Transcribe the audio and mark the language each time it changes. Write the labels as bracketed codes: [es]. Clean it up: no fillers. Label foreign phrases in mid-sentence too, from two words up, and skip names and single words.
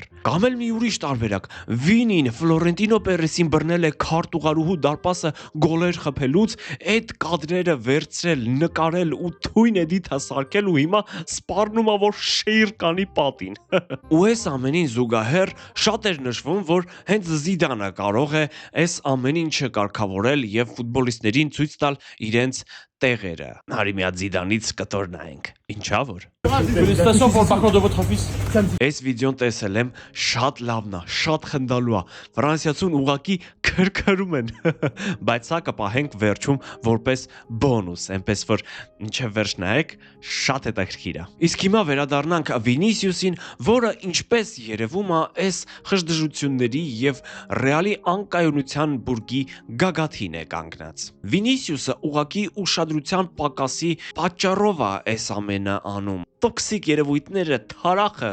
[hy] Կամ էլ մի ուրիշ տարբերակ։ Վինին Ֆլորենտինո Պերեսին բռնել է քարտուղարուհու դարպասը գոլեր խփելուց, այդ կադրերը վերցրել, նկարել ու թույն էդիթա սարքել ու հիմա սպառնում է, որ շեյր կանի պատին։ Ու այս ամենին զուգահեռ շատ էր նշվում, որ հենց Զիդանը կարող է այս ամեն ինչը կարգավորել եւ ֆուտբոլիստներին ցույց տալ իրենց տեղերը։ Հարի մի հատ Զիդանից կտոր նայենք։ Ինչա որ։ [fr] Félicitations pour le parcours de votre fils. [hy] Այս վիդեոն տեսել եմ, շատ լավն է, շատ խնդալու է։ Ֆրանսիացուն ուղակի քրքրում են։ Բայց սա կպահենք վերջում որպես բոնուս, այնպես որ ինչև վերջ նայեք, շատ հետաքրքիր է։ Իսկ հիմա վերադառնանք Վինիսիուսին, որը ինչպես երևում է, այս խժդժությունների եւ Ռեալի անկայունության բուրգի գագաթին է կանգնած։ Վինիսիուսը ուղակի ուշադրության պակասի պատճառով է այս ամենը անում։ Տոքսիկ երևույթները թարախը